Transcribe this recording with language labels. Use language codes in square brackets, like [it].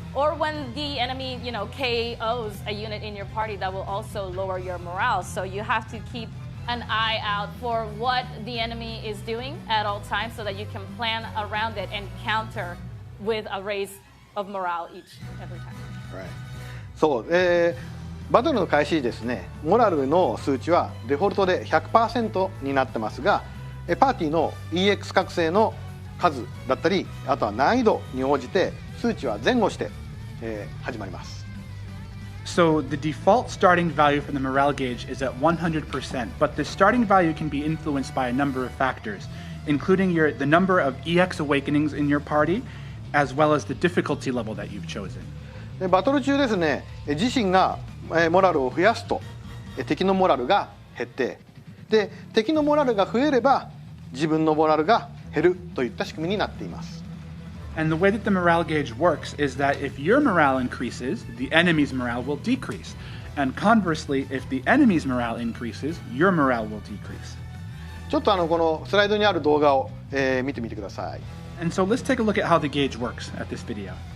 [en] Or when the enemy, KOs a unit in your party, that will also lower your morale. So you have to keep an eye out for what the enemy is doing at all times so that you can plan around it and counter with a raise of morale every time. Right. [ja] そう、バトルの開始ですね、モラルの数値はデフォルトで 100% になってますが、パーティーの EX 覚醒の数だったり、あとは難易度に応じて数値は前後して、始まります。 [en] So the default starting value for the morale gauge is at 100%, but the starting value can be influenced by a number of factors, including the number of EX awakenings in your party, as well as the difficulty level that you've chosen. [ja] バトル中ですね、自身がモラルを増やすと敵のモラルが減って、で敵のモラルが増えれば自分のモラルが減るといった仕組みになっています。 [en] And the way that the morale gauge works is that if your morale increases, the enemy's morale will decrease. And conversely, if the enemy's morale increases, your morale will decrease. [ja] ちょっとこのスライドにある動画を、見てみてください。 [en] And so let's take a look at how the gauge works at this video.